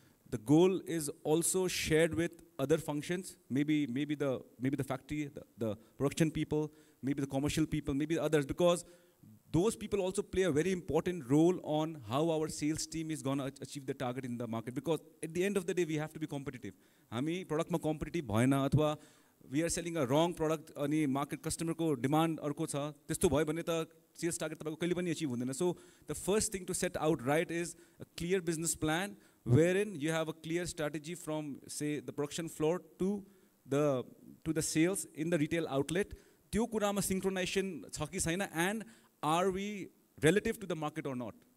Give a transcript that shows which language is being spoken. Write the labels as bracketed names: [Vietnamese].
[English] The goal is also shared with other functions, maybe the factory, the production people, maybe the commercial people, maybe others, because those people also play a very important role on how our sales team is going to achieve the target in the market. Because at the end of the day, we have to be competitive. [Nepali] हामी product मा competitive भएन अथवा [English] we are selling a wrong product [Nepali] अनि market customer को demand अर्को छ, त्यस्तो भयो भने त sales target तपाईको कहिले पनि achieve हुँदैन. [English] So the first thing to set out right is a clear business plan wherein you have a clear strategy from say the production floor to the sales in the retail outlet. [Nepali] त्यो कुरामा synchronization छ कि छैन, [English] and are we relative to the market or not?